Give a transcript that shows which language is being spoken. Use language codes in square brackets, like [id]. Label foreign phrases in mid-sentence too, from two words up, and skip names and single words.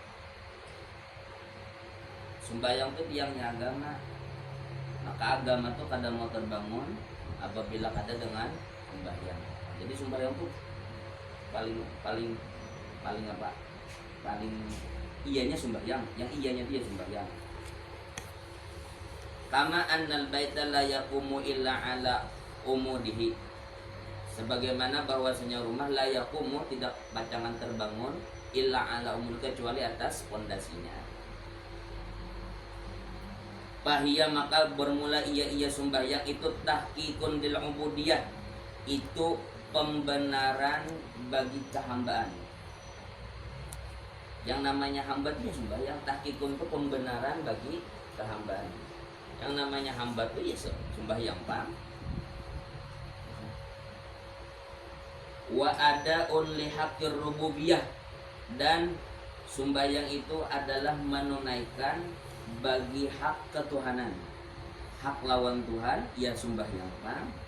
[id] Sembahyang itu tiangnya agama. Maka agama itu kadang mau terbangun apabila kada dengan sembahyang. Jadi sembahyang itu paling apa? [bjn] Paling iyanya sembahyang, yang iyanya dia sembahyang. [ar] كما أن البيت لا يقوم إلا على عموده, [id] sebagaimana bahwasanya rumah [ar] لا يقوم, [id] tidak bacangan terbangun, [ar] إلا على عمود, [id] kecuali atas pondasinya. Fahiyya, maka bermula ia sembahyang itu [ar] تحقيق للعبودية, [id] itu pembenaran bagi kehambaan. Yang namanya hamba itu sembahyang, tahqiqun itu pembenaran bagi kehambaan. [bjn] Yang namanya hamba itu ya sembahyang pang. [ar] وأداء لحق الربوبية, [id] dan sembahyang itu adalah menunaikan bagi hak ketuhanan, hak lawan Tuhan, ya sembahyang pang.